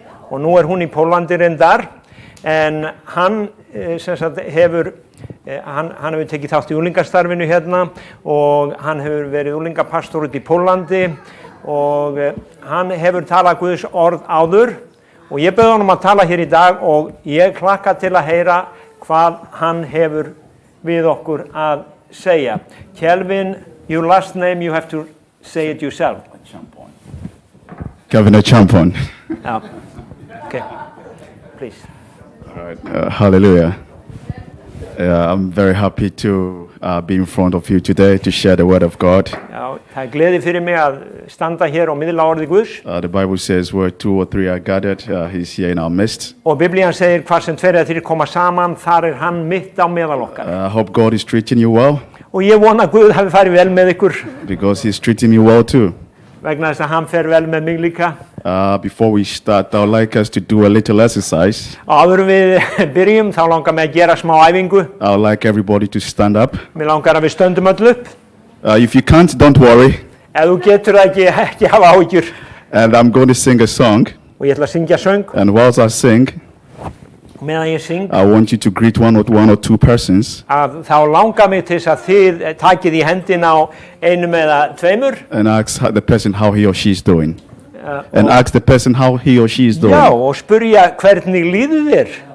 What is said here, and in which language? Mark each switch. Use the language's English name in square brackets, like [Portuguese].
[Icelandic] og nú hún í Pólandi reyndar en hann sem sagt hefur tekið þátt í unglingastarfinu hérna og hann hefur verið unglingapastor út í Pólandi og hann hefur talað Guðs orð áður og ég bauð honum að tala hér í dag og ég hlakka til að heyra hvað hann hefur við okkur að segja. [English] Kelvin, your last name, you have to say it yourself. Kelvin Champon. Yeah. Okay, please. All right. Hallelujah. I'm very happy to be in front of you today to share the word of God. [Icelandic] Já, það gleði fyrir mig að standa hér og miðla orðið Guðs. [English] The Bible says where 2 or 3 are gathered, he's here in our midst. [Icelandic] Og Biblían segir hvar sem 2 eða 3 koma saman, þar hann mitt á meðal okkar. [English] I hope God is treating you well. [Icelandic] Og ég vona að Guð hafi farið vel með ykkur. [English] Because he's treating me well too. [Icelandic] Vegna þess að hann fer vel með mig líka. [English] Before we start, I would like us to do a little exercise. [Icelandic] Áður við byrjum, þá langar mig að gera smá æfingu. [English] I would like everybody to stand up. [Icelandic] Mér langar að við stöndum öll upp. [English] If you can't, don't worry. [Icelandic] Ef þú getur það ekki hafa áhyggjur. [English] And I'm going to sing a song. [Icelandic] Og ég ætla að syngja söng. [English] And whilst I sing, [Icelandic] meðan ég syng, [English] I want you to greet one or two persons. [Icelandic] Að þá langar mig til þess að þið takið í hendina á einum eða tveimur. [English] And ask the person how he or she is doing. And ask the person how he or she is doing. [Icelandic] Já, og spurja hvernig líður þér.